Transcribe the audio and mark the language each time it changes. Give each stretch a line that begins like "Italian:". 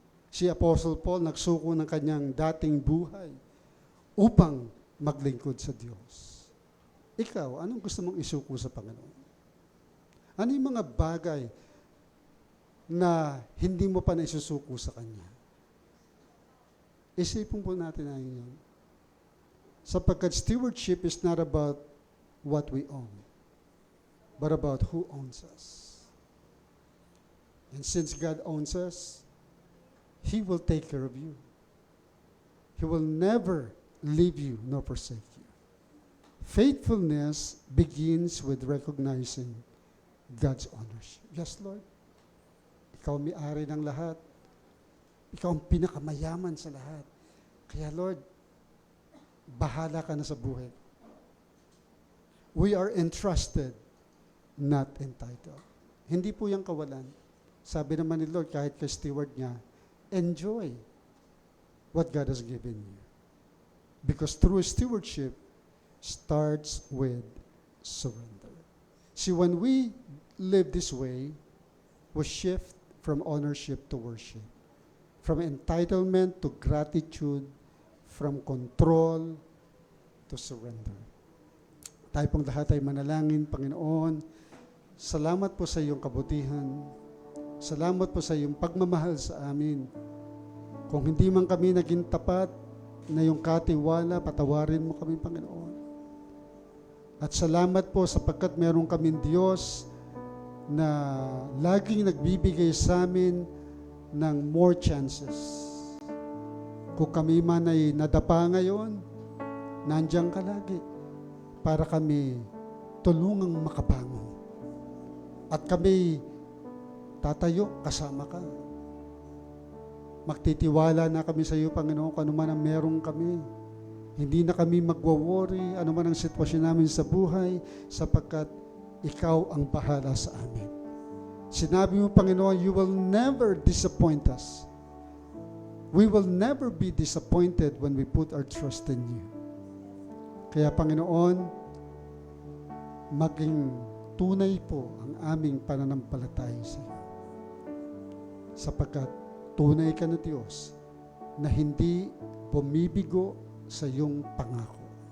Filipino: Si Apostle Paul nagsuko ng kanyang dating buhay upang maglingkod sa Diyos. Ikaw, anong gusto mong isuko sa Panginoon? Ano yung mga bagay na hindi mo pa naisusuko sa Kanya? Isipin po natin ang yun.
English: Sapagkat stewardship is not about what we own, but about who owns us. And since God owns us, He will take care of you. He will never leave you nor forsake you. Faithfulness begins with recognizing God's ownership. Yes, Lord.
Filipino: Ikaw ang may-ari ng lahat. Ikaw ang pinakamayaman sa lahat. Kaya Lord, bahala ka na sa buhay.
English: We are entrusted, not entitled.
Filipino: Hindi po yung kawalan. Sabi naman ni Lord, kahit kay steward niya,
English: enjoy what God has given you. Because true stewardship starts with surrender. See, when we live this way, we shift from ownership to worship, from entitlement to gratitude, from control to surrender.
Filipino: Tayo pong lahat ay manalangin, Panginoon. Salamat po sa iyong kabutihan. Salamat po sa iyong pagmamahal sa amin. Kung hindi man kami naging tapat na iyong katiwala, patawarin mo kami, Panginoon. At salamat po sapagkat meron kaming Diyos na laging nagbibigay sa amin ng
English: more chances.
Filipino: Kung kami man ay nadapa ngayon, nandiyan ka lagi para kami tulungang makabangon. At kami tatayo kasama ka. Magtitiwala na kami sa iyo, Panginoon, kung ano man ang meron kami. Hindi na kami magwo-worry, ano man ang sitwasyon namin sa buhay, sapagkat ikaw ang bahala sa amin. Sinabi mo,
English: Panginoon, you will never disappoint us. We will never be disappointed when we put our trust in you.
Filipino: Kaya, Panginoon, maging tunay po ang aming pananampalataya sa iyo. Sapagkat tunay ka na Diyos na hindi bumibigo sa iyong pangako.